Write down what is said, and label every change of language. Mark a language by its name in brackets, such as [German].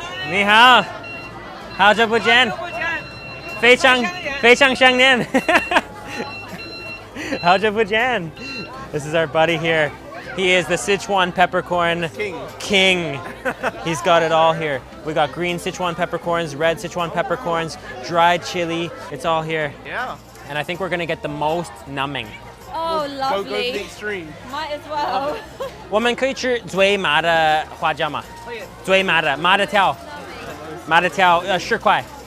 [Chinese] 你好，好久不见，非常想念，好久不见。 [English] This is our buddy here. He is the Sichuan peppercorn king. He's got it all here. We got green Sichuan peppercorns, red Sichuan peppercorns, dried chili. It's all here. Yeah. And I think we're gonna get the most numbing. Oh, Go to the lovely. extreme. Might as well. [Chinese] 我们可以吃最麻的花椒吗？最麻的，麻的条，麻的条10块。